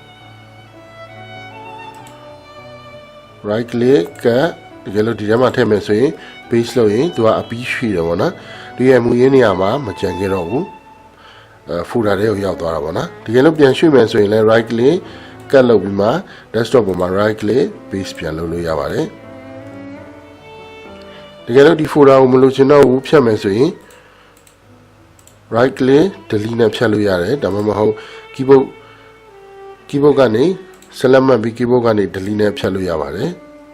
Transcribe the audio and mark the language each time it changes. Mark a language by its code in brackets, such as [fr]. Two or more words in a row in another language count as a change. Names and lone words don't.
[en] right click [my] ကတကယ်လို့ဒီထဲမှာထည့်မယ်ဆိုရင် paste လုပ်ရင်သူကအပြီးရွှေ့တယ်ပေါ့နော်ဒီရဲ့မူရင်းနေရာမှာမကြံခဲ့တော့ဘူးfolder တွေကိုရောက်သွားတာပေါ့နော်တကယ်လို့ပြန်ရွှေ့မယ်ဆိုရင်လည်း [en] right click [my] ကတ်လုပ်ပြီးမှ desktop ပေါ်မှာ [en] right click paste [my] ပြန်လုပ်လို့ရပါတယ် တကယ်လို့ဒီ folder ကိုမလိုချင်တော့ဘူးဖြတ်မယ်ဆိုရင် [en] right click delete [my] နဲ့ဖြတ်လို့ရတယ်ဒါမှမဟုတ် keyboard ကနေ select မှတ်ပြီး keyboard ကနေ delete နဲ့ဖြတ်လို့ရပါတယ်